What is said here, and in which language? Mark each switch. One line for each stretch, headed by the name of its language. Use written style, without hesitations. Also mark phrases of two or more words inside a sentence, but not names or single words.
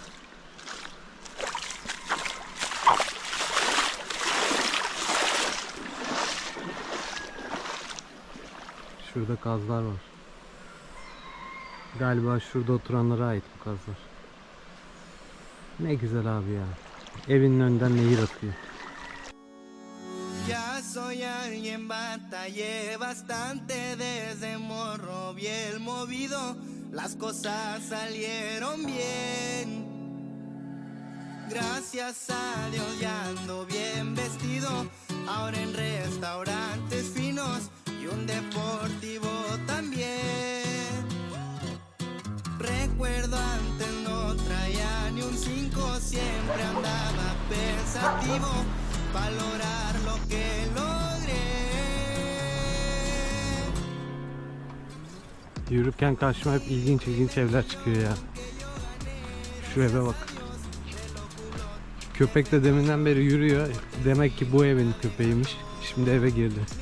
Turkish: Şurada kazlar var. Galiba şurada oturanlara ait bu kazlar. Ne güzel abi ya. Evinin önünden nehir akıyor.
Spanish: Ya soy alguien, batallé bastante desde morro, bien movido, las cosas salieron bien. Gracias a Dios ya ando bien vestido, ahora en restaurantes finos y un deportivo también. Recuerdo antes no traía ni un 5, siempre andaba pensativo, valorar lo que logré.
Turkish: Yürürken karşıma hep ilginç evler çıkıyor ya. Şu eve bak. Köpek de deminden beri yürüyor. Demek ki bu evin köpeğiymiş. Şimdi eve girdi.